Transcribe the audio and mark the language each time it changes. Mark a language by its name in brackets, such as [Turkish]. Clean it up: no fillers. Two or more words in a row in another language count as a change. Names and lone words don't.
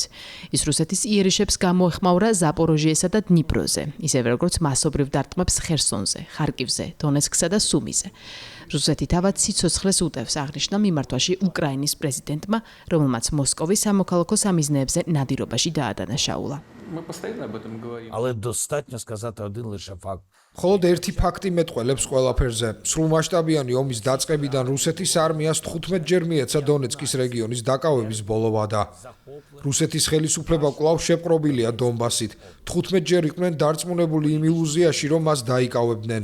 [Georgian] ის რუსეთის იერიშებს გამოეხმაურა ზაპოროჟიესა და დნიპროზე, ისევე როგორც მასობრივ დარტყმებს ხერსონზე, ხარკივზე, დონეცკსა და სუმიზე. რუსეთი თავად სიცოცხლეს უტევს, აღნიშნა მიმართვაში უკრაინის პრეზიდენტმა, რომელმაც მოსკოვის სამოქალაქო სამიზნეებზე ნადირობაში დაადანაშაულა. [Ukrainian] Але достатньо сказати один лише факт. [Georgian] Მხოლოდ ერთი ფაქტი მეტყველებს ყველაფერზე. სრულმასშტაბიანი ომის დაწყებიდან რუსეთის არმიას 15-ჯერ მიეცა დონეცკის რეგიონის დაკავების ბოლო ვადა. რუსეთის ხელისუფლება კვლავ შეპყრობილია დონბასით. 15-ჯერ იყვნენ დარწმუნებული იმ ილუზიაში, რომ მას დაიკავებდნენ.